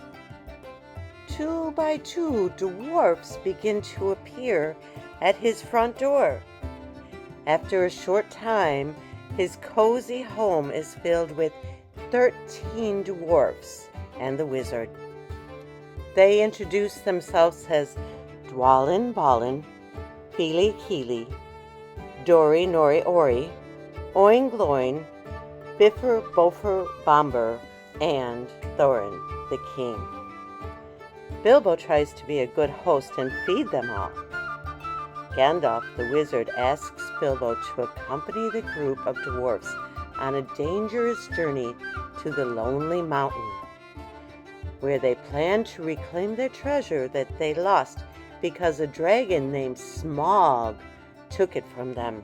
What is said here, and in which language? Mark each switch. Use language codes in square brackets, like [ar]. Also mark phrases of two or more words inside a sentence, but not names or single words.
[en] 2 by 2 dwarfs begin to appear at his front door. After a short time, his cozy home is filled with 13 dwarfs and the wizard. They introduce themselves as Dwalin Ballin, Feely Keely, Dory Nori Ori, Oin Gloin, Biffer Bofer Bomber, and Thorin the King. Bilbo tries to be a good host and feed them all. Gandalf the wizard asks Bilbo to accompany the group of dwarfs on a dangerous journey to the Lonely Mountain, where they plan to reclaim their treasure that they lost because a dragon named Smaug took it from them.